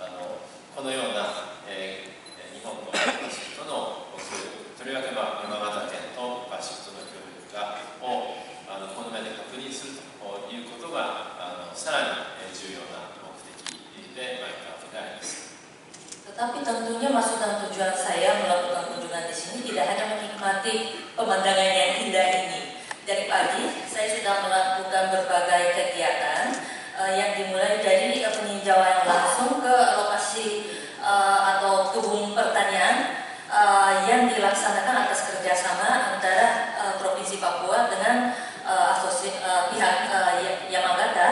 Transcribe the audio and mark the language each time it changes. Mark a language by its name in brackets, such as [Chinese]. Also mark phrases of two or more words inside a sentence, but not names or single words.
[Japanese] このような日本とパプア州との協力、とりわけ山形県とパプア州との協力をこの目で確認するということがさらに重要な目的で参ったわけであります。 [Indonesian] Tetapi tentunya maksud dan tujuan saya melakukan kunjungan di sini tidak hanya menikmati pemandangan yang indah ini. Dari pagi saya sudah melakukan berbagai kegiatan yang dimulai dari peninjauan langsung ke lokasi atau kebun pertanian yang dilaksanakan atas kerjasama antara Provinsi Papua dengan pihak Yamagata.